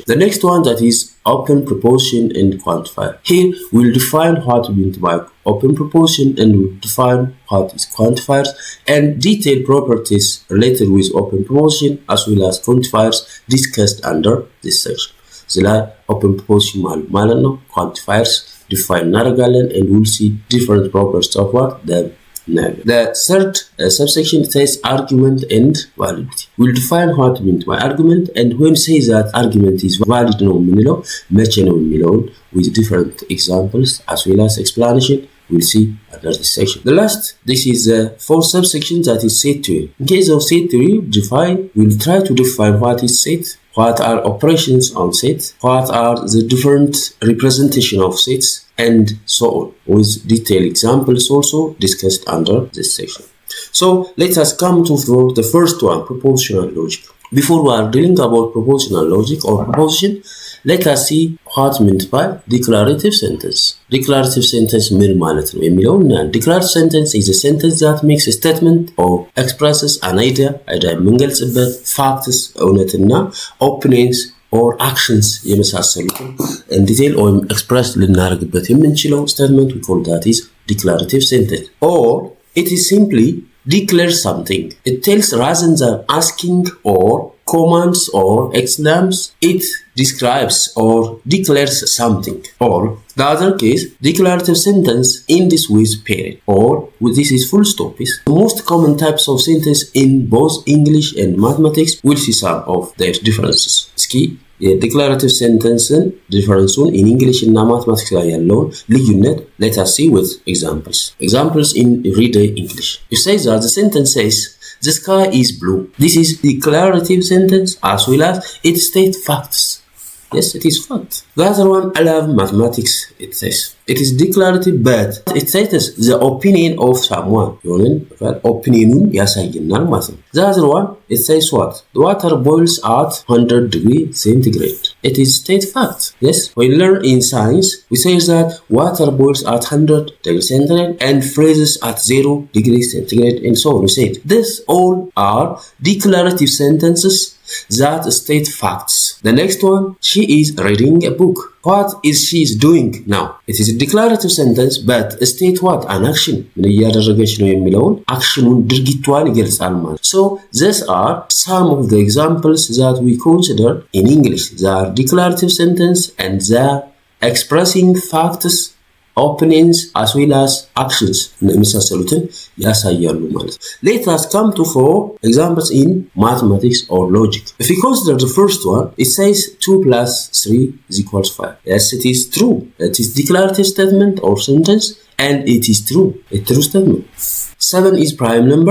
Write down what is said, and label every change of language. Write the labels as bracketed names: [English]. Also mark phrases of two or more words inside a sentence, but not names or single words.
[English] The next one, that is open proposition and quantifier. Here we'll define what we mean by open proposition, and we'll define what is quantifiers and detailed properties related with open proposition as well as quantifiers discussed under this section. The open proposition [Amharic] ማለት ነው, [English] quantifiers define እናደርጋለን, and we'll see different properties of what them. The third subsection says argument and validity. We'll define what we mean by argument, and when we say that argument is valid [Amharic] ነው የምንለው መቼ ነው የሚለውን [English] with different examples as well as explanation we'll see under this section. The last, this is the 4th subsection, that is set theory. In case of set theory, we'll try to define what is set, what are operations on set, what are the different representation of sets, and so on, with detailed examples also discussed under this section. So let us come to the first one, propositional logic. Before we are dealing about propositional logic or proposition, let us see what meant by declarative sentence. Declarative sentence [Amharic] ምን ማለት ነው የሚለውን እናያለን። [English] Declarative sentence is a sentence that makes a statement or expresses an idea የምንገልጽበት facts እውነትና opinions or actions የመሳሰሉትን in detail or express [Amharic] ልናደርግበት የምንችለው [English] statement we call that is declarative sentence. Or it is simply declare something. It tells rather than asking or commands or exclaims, it describes or declares something. Or the other case, declarative sentence ends with period, or this is full stop. Is the most common types of sentence in both English and mathematics. We'll see some of their differences. Ski declarative sentence difference in English and mathematics [Amharic] ላይ ያለውን ልዩነት [English] let us see with examples in everyday English. You say that the sentence says the sky is blue. This is declarative sentence as well as it states facts. Yes, it is fact. The other one, I love mathematics, it says. It is declarative, but it states the opinion of someone. [Amharic] Opinion ያሳየናል ማለት ነው. [English] The other one, it says what? The water boils at 100 degrees centigrade. It is state fact. Yes, we learn in science, we say that water boils at 100 degrees centigrade and freezes at 0 degrees centigrade, and so on. We say this all are declarative sentences that state facts. The next one, she is reading a book. What is she is doing now? It is a declarative sentence, but state what? An action. [Amharic] ምን እያደረገች ነው የሚለውን አክሽኑን ድርጊቷን ይገልጻል ማለት። [English] So these are some of the examples that we consider in English. They are declarative sentence and they are expressing facts, opinions as well as actions [Amharic] የመሳሰሉትን ያሳያሉ ማለት። [English] Let us come to 4 examples in mathematics or logic. If we consider the first one, it says 2 plus 3 is equals 5. Yes, it is true. It is declarative statement or sentence and it is true. A true statement. 7 is prime number.